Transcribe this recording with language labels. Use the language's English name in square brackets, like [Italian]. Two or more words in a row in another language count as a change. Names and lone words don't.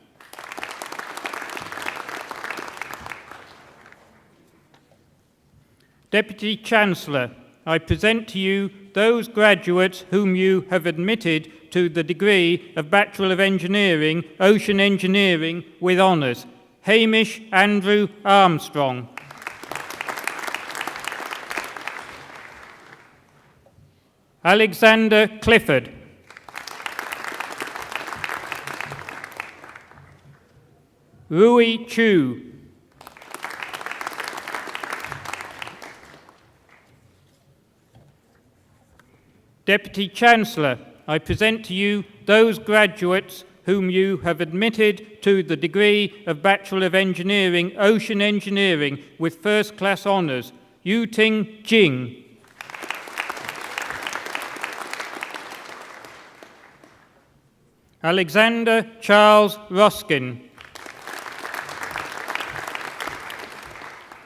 [English] Deputy Chancellor, I present to you those graduates whom you have admitted to the degree of Bachelor of Engineering, Ocean Engineering with honours. Hamish Andrew Armstrong. Alexander Clifford. Rui Chu. Deputy Chancellor, I present to you those graduates whom you have admitted to the degree of Bachelor of Engineering, Ocean Engineering with first-class honours. Yuting Jing. Alexander Charles Ruskin.